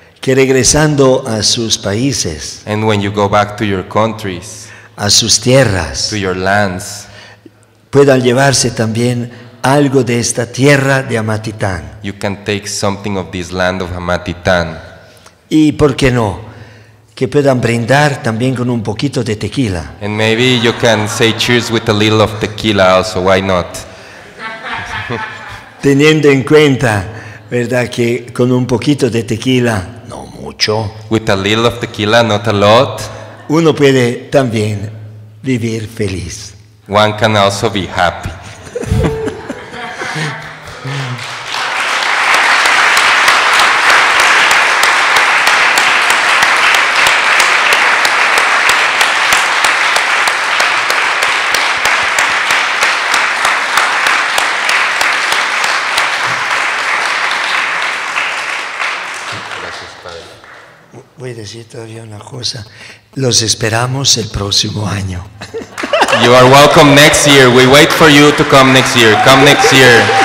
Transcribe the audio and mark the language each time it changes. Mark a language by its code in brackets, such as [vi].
[es] Que regresando a sus países, [en] and when you go back to your countries, [es] a sus tierras, [en] to your lands, [es] puedan llevarse también algo de esta tierra de Amatitán. [en] You can take something of this land of Amatitán. [es] Y por qué no, que puedan brindar también con un poquito de tequila. [en] And maybe you can say cheers with a little of tequila also, why not? [es] teniendo en cuenta, ¿verdad?, que con un poquito de tequila, no mucho, [en] with a little of tequila, not a lot, [es] uno puede también vivir feliz. [en] one can also be happy. [es] Voy a decir todavía una cosa. Los esperamos el próximo año. [en] You are welcome next year. We wait for you to come next year. Come next year.